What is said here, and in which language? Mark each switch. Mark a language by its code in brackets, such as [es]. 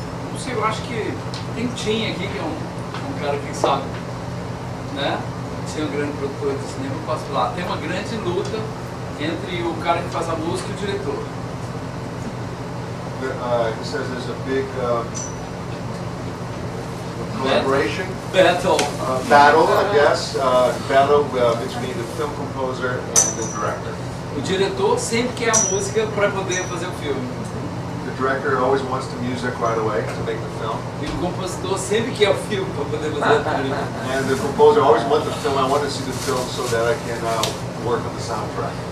[pt] Não sei, eu acho que tem Tim aqui, que é um cara que sabe, né? Tinha um grande produtor de cinema, eu posso falar. Tem uma grande luta entre o cara que faz a música e o diretor. [en] He says there's a big collaboration. Battle, I guess. Battle between the film composer and the director. [pt] O diretor sempre quer a música para poder fazer o filme. [en] The director always wants the music right away to make the film. [pt] E o compositor sempre quer o filme para poder fazer o filme. [en] And the composer always wants the film. I want to see the film so that I can work on the soundtrack.